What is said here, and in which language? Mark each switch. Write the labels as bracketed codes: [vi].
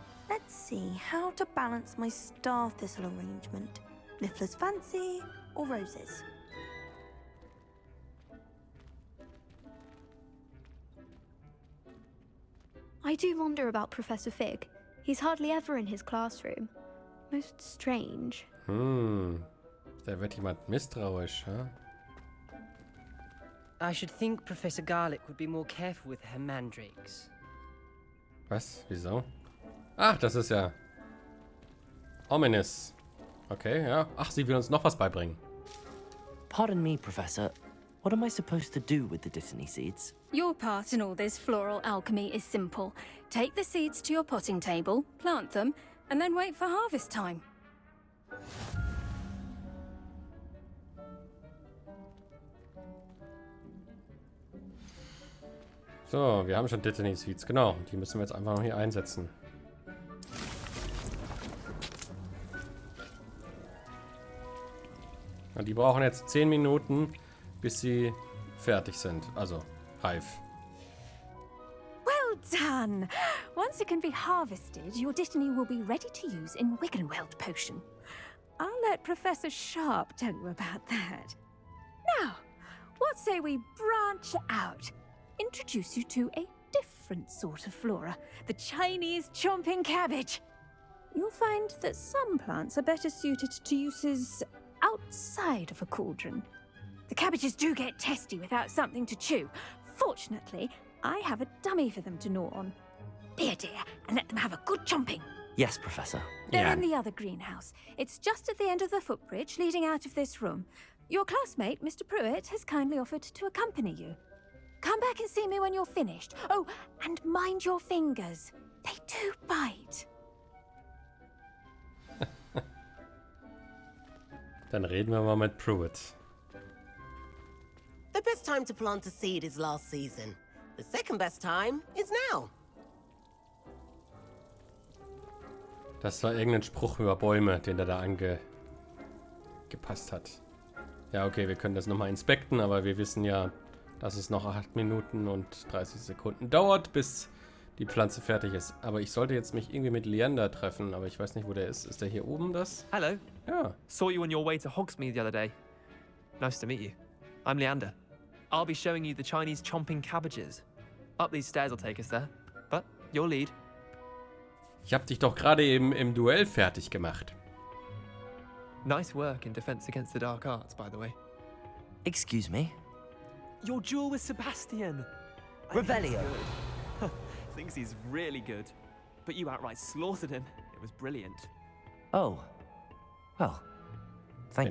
[en] Let's see how to balance my star thistle arrangement. Niffler's fancy or roses? I do wonder about Professor Fig. He's hardly ever in his classroom. Most strange. [de] Da wird jemand misstrauisch, huh? [en] I should think Professor Garlick would be more careful with her mandrakes. [de] Was? Wieso? Ach, das ist ja [en] ominous. [de] Okay, ja. Ach, sie will uns noch was beibringen. [en] Pardon me, Professor. What am I supposed to do with the Dittany seeds? Your part in all this floral alchemy is simple. Take the seeds to your potting table, plant them, and then wait for harvest time. [de] So, wir haben schon Dittany Seeds, genau. Die müssen wir jetzt einfach noch hier einsetzen. Und die brauchen jetzt 10 Minuten, bis sie fertig sind. Also, reif. [en] Well done! Once it can be harvested, your Dittany will be ready to use in Wiggenweld potion. I'll let Professor Sharp tell you about that. Now, what say we branch out? Introduce you to a different sort of flora, the Chinese chomping cabbage. You'll find that some plants are better suited to uses outside of a cauldron. The cabbages do get testy without something to chew. Fortunately, I have a dummy for them to gnaw on. Be a dear and let them have a good chomping. Yes, Professor. They're in the other greenhouse. It's just at the end of the footbridge leading out of this room. Your classmate, Mr. Pruitt, has kindly offered to accompany you. Come back and see me when you're finished. Oh, and mind your fingers. They do bite. [de] Dann reden wir mal mit Pruitt. [en] The best time to plant a seed is last season. The second best time is now. [de] Das war irgendein Spruch über Bäume, den der da angepasst hat. Ja, okay, wir können das nochmal inspekten, aber wir wissen ja, dass es noch 8 Minuten und 30 Sekunden dauert, bis die Pflanze fertig ist. Aber ich sollte jetzt mich irgendwie mit Leander treffen, aber ich weiß nicht, wo der ist. Ist der hier oben das? [en] Hello. [de] Ja. [en] Saw you on your way to Hogsmeade the other day. Nice to meet you. I'm Leander. I'll be showing you the Chinese chomping cabbages. Up these stairs will take us there. But your lead. [de] Ich habe dich doch gerade eben im Duell fertig gemacht. [en] Nice work in defense against the dark arts, by the way. Excuse me? Your duel with Sebastian. Revelio. thinks he's really good. But you outright slaughtered him. It was brilliant. Oh. Well, thank